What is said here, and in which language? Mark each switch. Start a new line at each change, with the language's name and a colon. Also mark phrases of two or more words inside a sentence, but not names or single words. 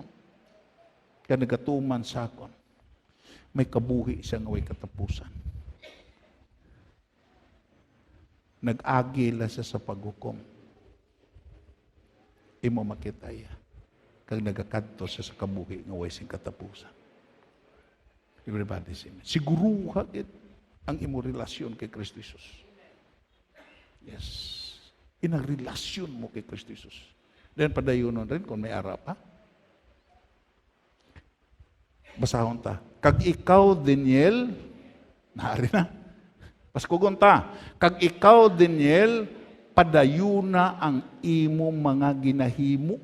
Hiligaynon: Kaya nagatuman sa akon. May kabuhi siya nga way katapusan. nag-agi la siya sa paghukom. Imo makita iya. Kag nagakadto siya sa kabuhi nga way sing katapusan.
English: Everybody say,
Hiligaynon: siguro hagit ang imo relasyon kay Kristo Jesus. Yes. Inang relasyon mo kay Kristo Jesus. Then padayunon rin kung may ara pa. Basahon ta. Kag ikaw, Daniel, naari na. Paskugon ta. Kag ikaw, Daniel, padayuna ang imo mga ginahimo.